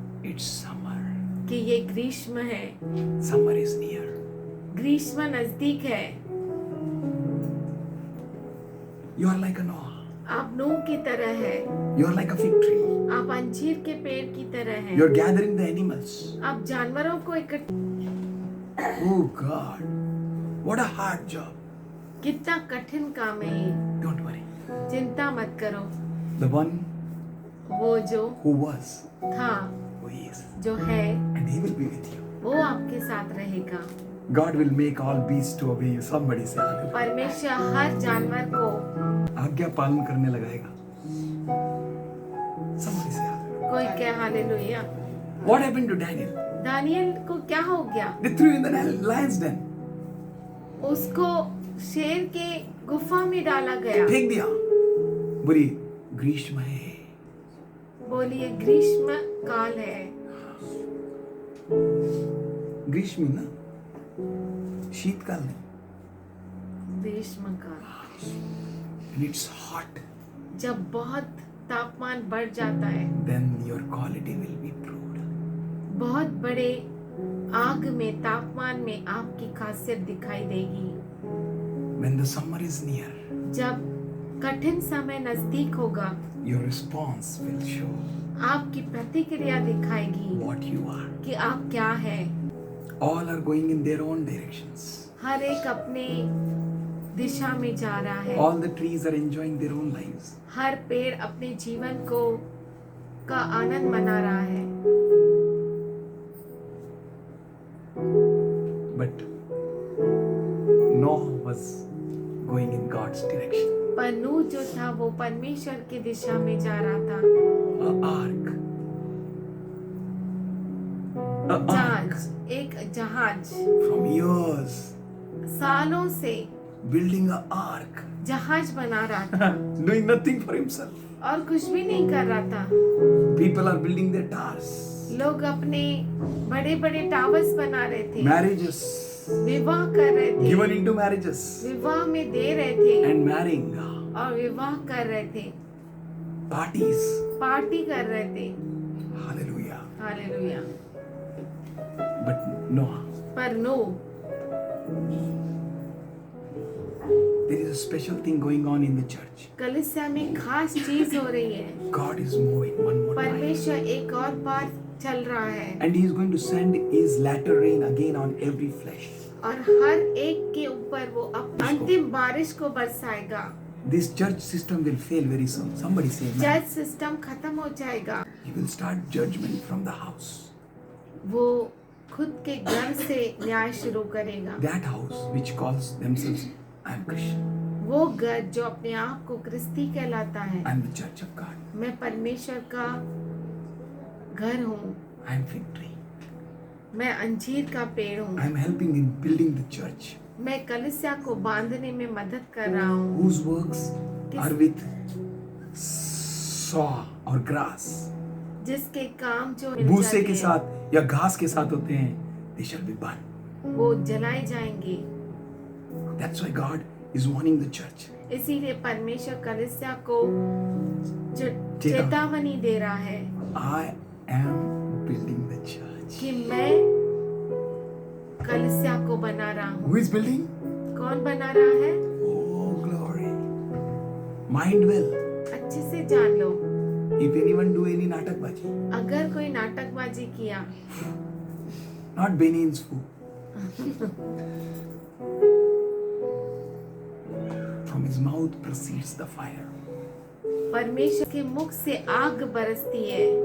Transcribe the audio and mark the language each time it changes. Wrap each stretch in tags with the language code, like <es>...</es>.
<en>it's summer.</en> <hi>कि ये ग्रीष्म है।</hi> <en>Summer is near.</en> <hi>ग्रीष्म नजदीक है।</hi> <en>You are like a Noah.</en> <hi>आप नूह की तरह है।</hi> <en>You are like a fig tree.</en> <hi>आप अंजीर के पेड़ की तरह हैं।</hi> <en>You are gathering the animals.</en> <hi>आप जानवरों को इकट्ठा।</hi> <en>Oh God, what a hard job.</en> <hi>कितना कठिन काम है ये।</hi> <en>Don't worry.</en> <hi>चिंता मत करो।</hi> <en>The one</en> <hi>वो जो</hi> <en>who was,</en> <hi>था,</hi> <en>who is,</en> <hi>जो है,</hi> <en>and he will be with you.</en> <hi>वो आपके साथ रहेगा।</hi> <en>God will make all beasts to obey you. Somebody say hallelujah.</en> <hi>परमेश्वर हर जानवर को आज्ञा पालन करने लगाएगा.</hi> <en>Somebody say hallelujah.</en> <hi>कोई क्या hallelujah.</hi> <en>What happened to Daniel?</en> <hi>Daniel को क्या हो गया?</hi> <en>They threw him in the lion's den.</en> <hi>उसको शेर के गुफा में डाला गया। फेंक दिया. बोली ग्रीष्म है. बोलिए ग्रीष्म काल है। ग्रीष्म ना, शीतकाल नहीं. ग्रीष्म काल।</hi> <en>And it's hot.</en> <hi>जब बहुत तापमान बढ़ जाता है,</hi> <en>then your quality will be proved.</en> <hi>बहुत बड़े आग में, तापमान में आपकी खासियत दिखाई देगी।</hi> <en>When the summer is near,</en> <hi>जब कठिन समय नजदीक होगा,</hi> <en>your response will show</en> <hi>आपकी प्रतिक्रिया दिखाएगी</hi> <en>what you are.</en> <hi>कि आप क्या है।</hi> <en>All are going in their own directions.</en> <hi>हर एक अपने दिशा में जा रहा है।</hi> <en>All the trees are enjoying their own lives.</en> <hi>हर पेड़ अपने जीवन का आनंद मना रहा है।</hi> <en>But Noah was going in God's direction.</en> <hi>पर नूह जो था वो परमेश्वर की दिशा में जा रहा था।</hi> <en>An ark. An ark.</en> <hi>जहाज, एक जहाज,</hi> <en>From years,</en> <hi>सालों से</hi> <en>building an ark.</en> <hi>जहाज बना रहा था</hi> <en>Doing nothing for himself.</en> <hi>और कुछ भी नहीं कर रहा था।</hi> <en>People are building their towers.</en> <hi>लोग अपने बड़े बड़े टावर्स बना रहे थे,</hi> <en>Marriages.</en> <hi>विवाह कर रहे थे,</hi> <en>Given into marriages.</en> <hi>विवाह में दे रहे थे</hi> <en>And marrying.</en> <hi>और विवाह कर रहे थे,</hi> <en>Parties.</en> <hi>पार्टी कर रहे थे।</hi> <en>Hallelujah.</en> <hi>हालेलुया।</hi> <en>But Noah,</en> <hi>पर नूह,</hi> <en>there is a special thing going on in the church.</en> <hi>कलीसिया में खास चीज हो रही है।</hi> <en>God is moving one more time.</en> <hi>परमेश्वर एक और बार चल रहा है</hi> <en>And He is going to send His latter rain again on every flesh.</en> <hi>और हर एक के ऊपर वो अंतिम बारिश को बरसाएगा।</hi> <en>This church system will fail very soon. Somebody say amen.</en> <hi>जज सिस्टम खत्म हो जाएगा।</hi> <en>He will start judgment from the house.</en> <hi>वो खुद के घर से न्याय शुरू करेगा।</hi> <en>That house which calls themselves, I am Christian.</en> <hi>वो घर जो अपने आप को क्रिस्ती कहलाता है,</hi> <en>I am the church of God.</en> <hi>मैं परमेश्वर का घर हूँ,</hi> <en>I am fig tree.</en> <hi>मैं अंजीर का पेड़</hi> <en>I</en> <hi>हूँ,</hi> <en>am helping in building the church.</en> <hi>मैं कलीसिया को बांधने में मदद कर रहा हूँ।</hi> <en>Whose works are with saw or grass.</en> <hi>जिसके काम जो मिल भूसे जाते के हैं, साथ या घास के साथ होते हैं,</hi> <en>they shall be burned.</en> <hi>वो जलाए जाएंगे।</hi> <en>That's why God is warning the church.</en> <hi>इसीलिए परमेश्वर कलीसिया को चेतावनी दे रहा है</hi> <en>I am building the church.</en> <hi>कि मैं कलीसिया को बना रहा हूँ।</hi> <en>Who is building?</en> <hi>कौन बना रहा है?</hi> <en>Oh, glory. Mind well.</en> <hi>अच्छे से जान लो।</hi> <en>If anyone do any natakbaji,</en> <hi>अगर कोई नाटकबाजी किया,</hi> <en>not Benin's food. From his mouth proceeds the fire.</en> <hi>परमेश्वर के मुख से आग बरसती है।</hi>